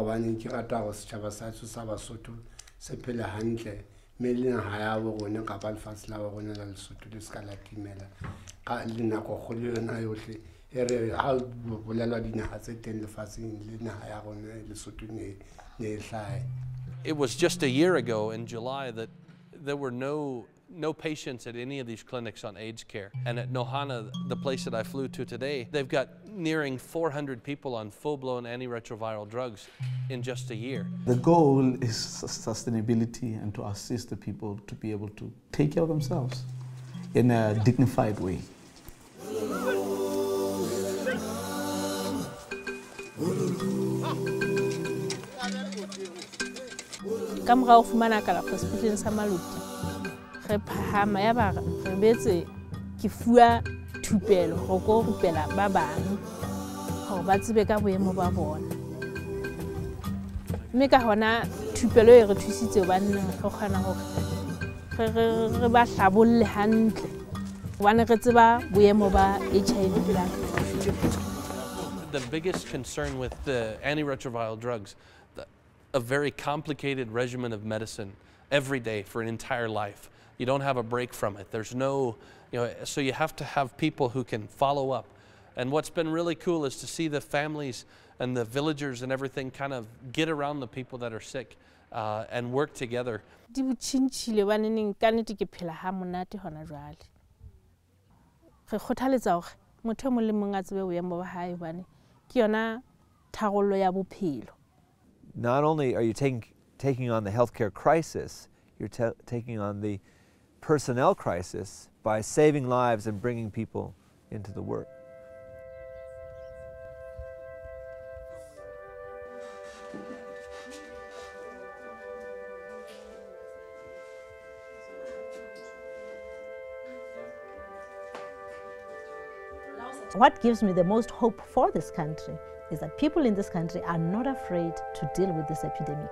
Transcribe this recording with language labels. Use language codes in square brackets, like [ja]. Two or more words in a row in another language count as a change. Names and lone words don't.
[st] bane ke rata go setjhaba sa sa Basotho se phele hantle me le naha ya bo rona ka ba lefatshe la bo rona la Lesotho le ska la timela ka le nako go le yona yohle e re ha bolela dinaha tse teng lefatsheng le naha ya rona Lesotho ne hlae. [en] It was just a year ago in July that there were no patients at any of these clinics on AIDS care. And at Nohana, the place that I flew to today, they've got nearing 400 people on full-blown antiretroviral drugs in just a year. The goal is sustainability and to assist the people to be able to take care of themselves in a dignified way. Kamera of Manakala Hospital Samaluti. [st] Re phahama ya ba re betse ke fua thupelo go go rupela ba bang go ba tsebe ka boemo ba bona. mme ka hona thupelo e re thusitse baneng re kgona hore re ba hlabolle hantle hobane re tseba boemo ba HIV ba. [en] The biggest concern with the antiretroviral drugs, a very complicated regimen of medicine every day for an entire life. You don't have a break from it. There's no, so you have to have people who can follow up. And what's been really cool is to see the families and the villagers and everything kind of get around the people that are sick and work together. [st] Di botšhintšhile baneneng ka nnete ke phela ha monate hona jwale. Re kgothaletsa hore motho mong le mong a tsebe boemo ba hae hobane ke yona tharollo ya bophelo. [en] Not only are you taking on the healthcare crisis, you're taking on the personnel crisis by saving lives and bringing people into the work. What gives me the most hope for this country is that people in this country are not afraid to deal with this epidemic.